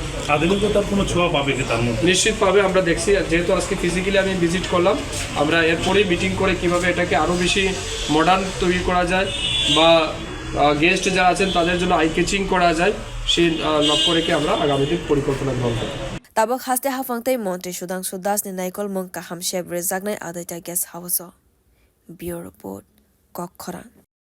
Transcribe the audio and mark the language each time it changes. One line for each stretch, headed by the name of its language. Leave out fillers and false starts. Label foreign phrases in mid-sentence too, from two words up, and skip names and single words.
Bangla: স্বাধীনতার কোনো ছোঁয়া পাবে কি তার মধ্যে নিশ্চিত পাবে আমরা দেখছি যেহেতু আজকে ফিজিক্যালি আমি ভিজিট করলাম আমরা এরপরেই মিটিং করে কিভাবে এটাকে আরও বেশি মডার্ন তৈরি করা যায় বা গেস্ট যারা আছেন তাদের জন্য
English: eye catching
Bangla: করা যায় সেই লক্ষ্য রেখে আমরা আগামী দিন পরিকল্পনা গ্রহণ করব
Kok Borok: tabok haste hafangtai montri Sudhansu ni naikulmung kaham chef rejagnai Adwaita
English: guest house bureau report
Kok Borok: kokhora